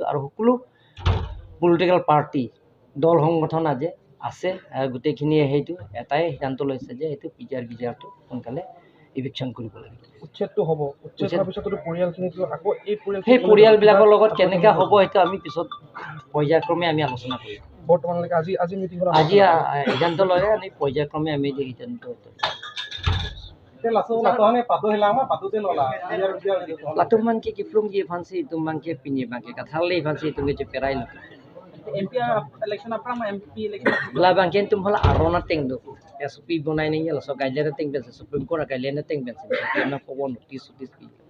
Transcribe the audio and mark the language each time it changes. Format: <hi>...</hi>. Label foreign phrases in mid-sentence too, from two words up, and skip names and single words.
<as>আৰু সকলো</as> <en>political party</en> <as>দল সংগঠন আজি আছে, গোটেইখিনিয়ে সেইটো এটাই সিদ্ধান্ত লৈছে যে সেইটো PGR VGRটো সোনকালে ইভেকশ্যন কৰিব লাগে। উচ্ছেদটো হ'ব, উচ্ছেদ হোৱাৰ পিছতো পৰিয়ালখিনিতো আকৌ সেই পৰিয়ালবিলাকৰ লগত কেনেকৈ হ'ব সেইটো আমি পিছত পৰ্যায়ক্ৰমে আমি আলোচনা কৰিম। বৰ্তমানলৈকে আজি মিটিংখন আজি সিদ্ধান্ত ল'লে আমি পৰ্যায়ক্ৰমে আমি সিদ্ধান্ত</as> <mjw>Latung mangke kiplung ye fansi itu mangke pinye mangke kathalle fansi itu ngeje perai lu.</mjw> <en>MP election apa MP election?</en> <mjw>Lah bangke itu malah arona teng do. SOP bonai ning la so guideline teng ben Supreme Court guideline teng ben na ko notice pi</mjw>